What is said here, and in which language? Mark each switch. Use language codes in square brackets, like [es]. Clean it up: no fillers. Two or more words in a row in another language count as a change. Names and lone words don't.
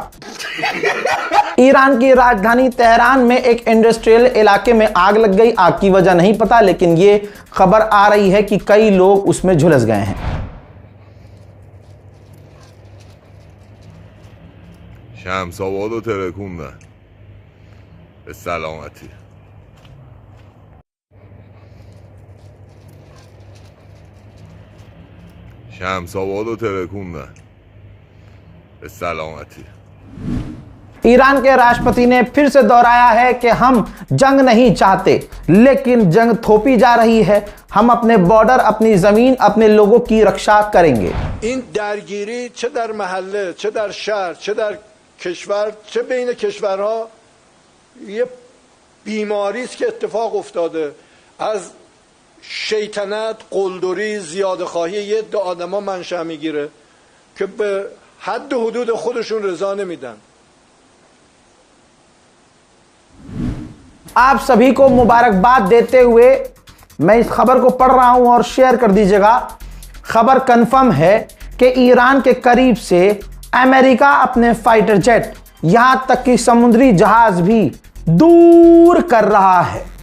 [hi] ईरान की राजधानी तेहरान में एक इंडस्ट्रियल इलाके में आग लग गई। आग की वजह नहीं पता, लेकिन ये खबर आ रही है कि कई लोग उसमें झुलस गए हैं। [fa] शम्स आबादो ترکوندن به سلامتی. शम्स आबादो ترکوندن به سلامتی. [hi] ईरान के राष्ट्रपति ने फिर से दोहराया है कि हम जंग नहीं चाहते, लेकिन जंग थोपी जा रही है। हम अपने बॉर्डर, अपनी जमीन, अपने लोगों की रक्षा करेंगे। [fa] این درگیری چه در محله، چه در شهر، چه در کشور، چه بین کشورها یه بیماری است که اتفاق افتاده. از شیطنت، قلدری، زیادخواهی یه عده آدما منشأ میگیره که به حد و حدود خودشون رضا نمیدن. [hi] आप सभी को मुबारकबाद देते हुए मैं इस खबर को पढ़ रहा हूं और शेयर कर दीजिएगा। खबर कंफर्म है कि ईरान के करीब से अमेरिका अपने फाइटर जेट यहां तक कि समुद्री जहाज भी दूर कर रहा है।